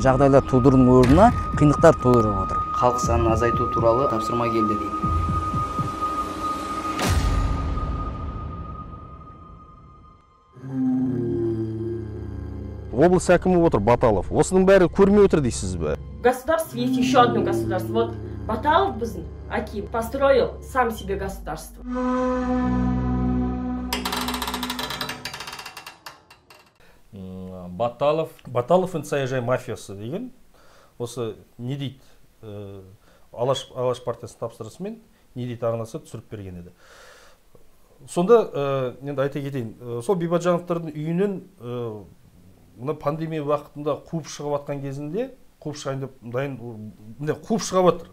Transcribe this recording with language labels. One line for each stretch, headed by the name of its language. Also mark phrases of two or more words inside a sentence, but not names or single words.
Kazakh: Жағдайлар тудырудың орнына қиындықтар тудырып отыр. Халық санын азайту туралы тапсырма келді дейді. Облыс әкімі отыр, Баталов. Осының бәрі көрмей отыр дейсіз бе?
Russian: В государстве есть еще одно государство. Вот Баталов біздің Аким построил сам себе государство.
Kazakh: Баталов саяжай мафиясы деген, осы не дейді, Алаш партиясын тапсырысымен не дейді арнасы түсіріп берген еді. Сонда, енді айта кетейін, сол Бейбатжановтардың үйінен мына пандемия вақытында қуып шығып атқан кезінде, қуып шығайын деп қуып шығып атыр.